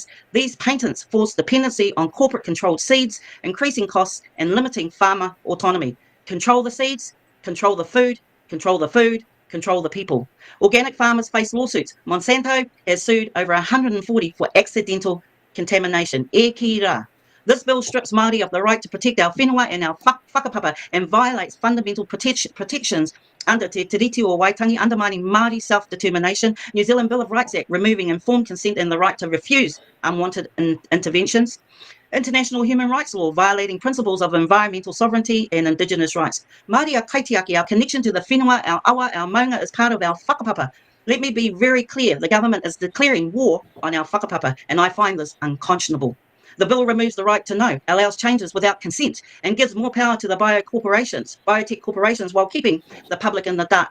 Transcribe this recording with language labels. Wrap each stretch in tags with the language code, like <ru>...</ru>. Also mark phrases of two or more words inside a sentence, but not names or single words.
<en>These patents force dependency on corporate-controlled seeds, increasing costs and limiting farmer autonomy. Control the seeds, control the food, control the food, control the people. Organic farmers face lawsuits. Monsanto has sued over 140 for accidental contamination.</en> <mi>E ki rā.</mi> <en>This bill strips Māori of the right to protect our whenua and our whakapapa and violates fundamental protections under Te Tiriti o Waitangi, undermining Māori self-determination, New Zealand Bill of Rights Act, removing informed consent and the right to refuse unwanted interventions, international human rights law, violating principles of environmental sovereignty and indigenous rights.</en> <mi>Māori a kaitiaki,</mi> <en>our connection to the whenua, our awa, our maunga is part of our whakapapa. Let me be very clear, the government is declaring war on our whakapapa, and I find this unconscionable. The bill removes the right to know, allows changes without consent, and gives more power to the biotech corporations, while keeping the public in the dark.</en>